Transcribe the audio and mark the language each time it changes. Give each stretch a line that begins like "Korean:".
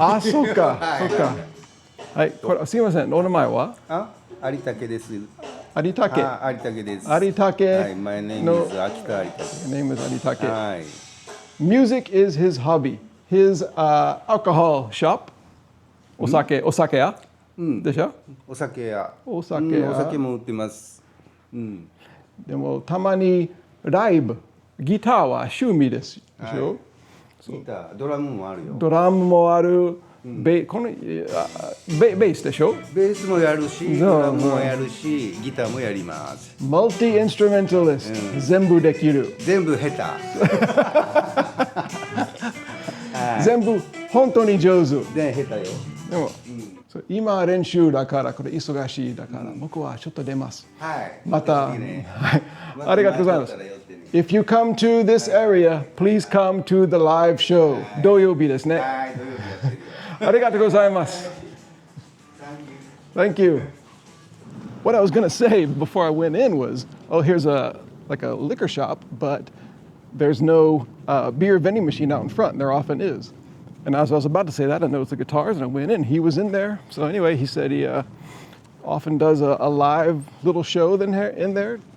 Japanese: あそうかそうかはいこれすいませんお名前は有竹です有竹有竹です有竹はい
English: My name is 秋田有竹 My name is 有竹
Japanese: はい
English: Music is his hobby. His alcohol shop.
Japanese: お酒屋でしょお酒屋お酒も売ってますでもたまにライブギターは趣味ですでしょギタードラムもあるよドラムもあるこのベースでしょベースもやるしドラムもやるしギターもやりますマルティインストゥルメンタリスト全部できる全部下手全部本当に上手で下手よでも今練習だからこれ忙しいだから僕はちょっと出ますはいまたはいありがとうございます
English: If you come to this area, please come to the live show
Japanese: 土曜日ですねはい土曜日やってるよありがとうございます
English: Thank you Thank you what I was gonna say before I went in was, oh, here's like a liquor shop, but there's no beer vending machine out in front. There often is. And as I was about to say that, I noticed the guitars, and I went in. He was in there. So anyway, he said he often does a live little show in there.